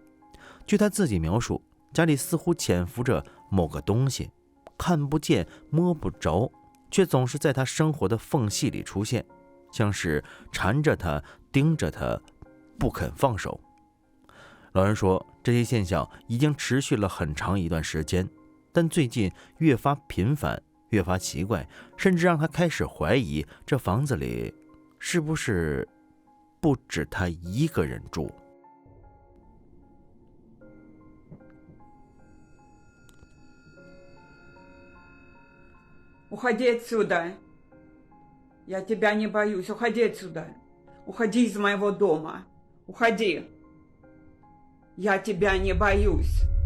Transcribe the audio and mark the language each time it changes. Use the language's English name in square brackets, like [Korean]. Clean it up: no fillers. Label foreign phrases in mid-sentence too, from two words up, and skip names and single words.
[Chinese] 据他自己描述，家里似乎潜伏着某个东西，看不见摸不着，却总是在他生活的缝隙里出现，像是缠着他盯着他不肯放手。老人说，这些现象已经持续了很长一段时间，但最近越发频繁，越发奇怪，甚至让他开始怀疑这房子里是不是不止他一个人住。 [Russian] Уходи отсюда. Я тебя не боюсь. Уходи отсюда. Уходи из моего дома. Уходи. Я тебя не боюсь.